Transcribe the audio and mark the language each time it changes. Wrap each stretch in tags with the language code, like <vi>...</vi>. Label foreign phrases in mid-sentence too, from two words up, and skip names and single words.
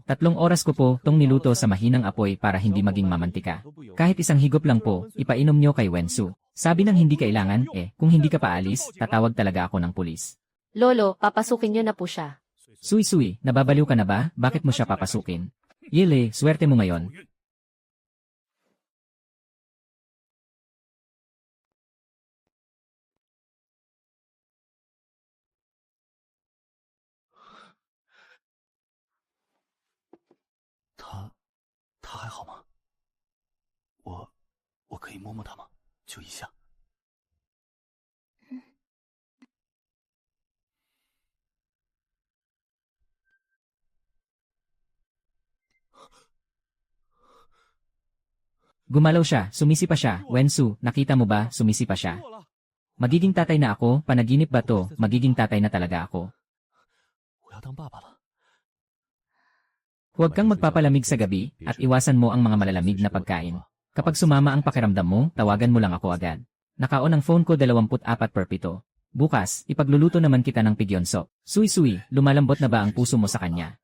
<tl>3 oras ko po tong niluto sa mahinang apoy para hindi maging mamantika. Kahit isang higop lang po, ipainom nyo kay Wensu. Sabi ng hindi kailangan, kung hindi ka paalis, tatawag talaga ako ng pulis. Lolo, papasukin nyo na po siya. Sui-Sui, nababaliw ka na ba? Bakit mo siya papasukin? Yele, swerte mo ngayon.</tl> <zh>他还好吗？我可以摸摸他吗？就一下。</zh> <tl>Gumalaw siya, sumisipa siya. Wensu, nakita mo ba, sumisipa siya. Magiging tatay na ako, panaginip ba to, magiging tatay na talaga ako.</tl> <zh>我要当爸爸了。</zh> <tl>Huwag kang magpapalamig sa gabi, at iwasan mo ang mga malalamig na pagkain. Kapag sumama ang pakiramdam mo, tawagan mo lang ako agad. Nakaon ang phone ko 24/7. Bukas, ipagluluto naman kita ng pigyonso. Sui-sui, lumalambot na ba ang puso mo sa kanya?</tl>